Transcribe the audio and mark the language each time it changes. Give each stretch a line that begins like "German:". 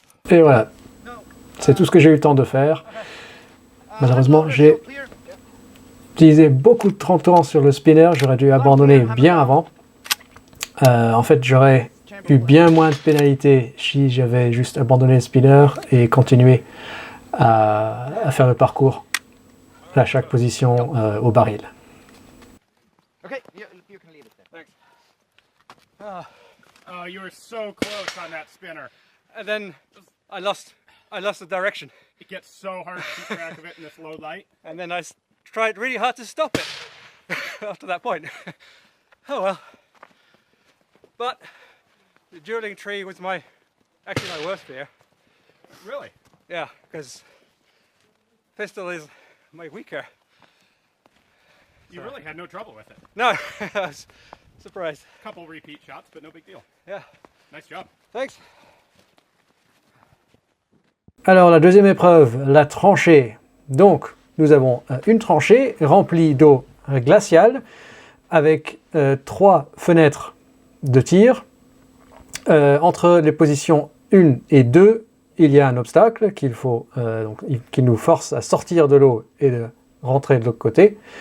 French: Et voilà. C'est tout ce que j'ai eu le temps de faire. Malheureusement, j'ai utilisé beaucoup de temps sur le spinner. J'aurais dû abandonner bien avant. En fait, j'aurais eu bien moins de pénalités si j'avais juste abandonné le spinner et continué à faire le parcours à chaque position au baril.
English: Okay, you can leave it there. Thanks. Oh, you were so close on that spinner. And then I lost the direction. It gets so hard to keep track of it in this low light. And then I tried really hard to stop it after that point. Oh well. But the dueling tree was actually my worst fear. Really? Yeah, because pistol is my weaker. You really had no trouble with it. No, I was surprised. Couple repeat shots, but no big deal. Yeah, Nice job. thanks.
French: Alors la deuxième épreuve, la tranchée. Donc nous avons une tranchée remplie d'eau glaciale avec 3 fenêtres de tir. Entre les positions 1 et 2, il y a un obstacle qui nous force à sortir de l'eau et de rentrer de l'autre côté.